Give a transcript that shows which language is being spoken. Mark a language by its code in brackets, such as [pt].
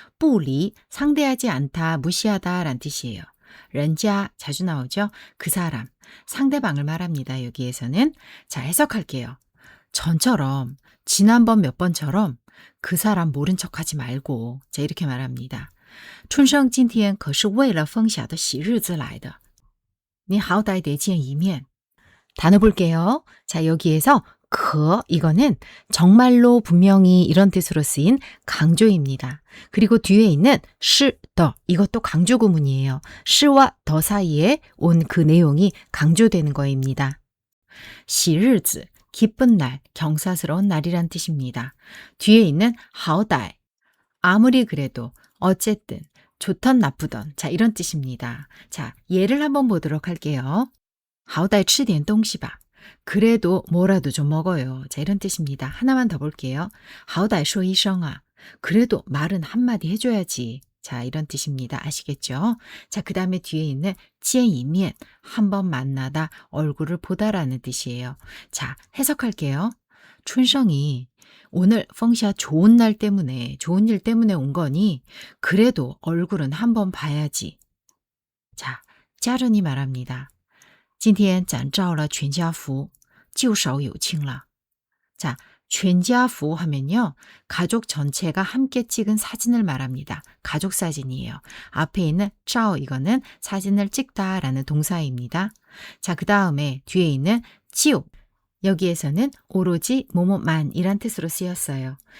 [ko] 不理, 상대하지 않다, 무시하다 란 뜻이에요. 人家 자주 나오죠. 그 사람, 상대방을 말합니다. 여기에서는. 자, 해석할게요. 전처럼, 지난번 몇 번처럼 그 사람 모른 척하지 말고. 자, 이렇게 말합니다. [zh] 春生今天可是为了凤霞的喜日子来的. 你好歹得见一面. [ko] 단어 볼게요. 자, 여기에서 거 이거는 정말로 분명히 이런 뜻으로 쓰인 강조입니다. 그리고 뒤에 있는 시, 더 이것도 강조 구문이에요. 시와 더 사이에 온 그 내용이 강조되는 거입니다. 喜日子 기쁜 날, 경사스러운 날이란 뜻입니다. 뒤에 있는 好歹 아무리 그래도 어쨌든 좋던 나쁘던 자 이런 뜻입니다. 자 예를 한번 보도록 할게요. [zh] 好歹吃点东西吧. [ko] 그래도 뭐라도 좀 먹어요. 자 이런 뜻입니다. 하나만 더 볼게요. [zh] 好歹说一声啊. [ko] 그래도 말은 한마디 해줘야지. 자 이런 뜻입니다. 아시겠죠? 자 그 다음에 뒤에 있는 见一面 한번 만나다 얼굴을 보다라는 뜻이에요. 자 해석할게요. 춘성이 오늘 펑샤 좋은 날 때문에 좋은 일 때문에 온 거니 그래도 얼굴은 한번 봐야지. 자 짜른이 말합니다. [zh] 今天展照了全家福就少有情了. [ko] 자全家福 하면요. 가족 전체가 함께 찍은 사진을 말합니다. 가족 사진이에요. 앞에 있는 照 이거는 사진을 찍다라는 동사입니다. 자, 그 다음에 뒤에 있는 就 여기에서는 오로지 뭐뭐만이란 뜻으로 쓰였어요.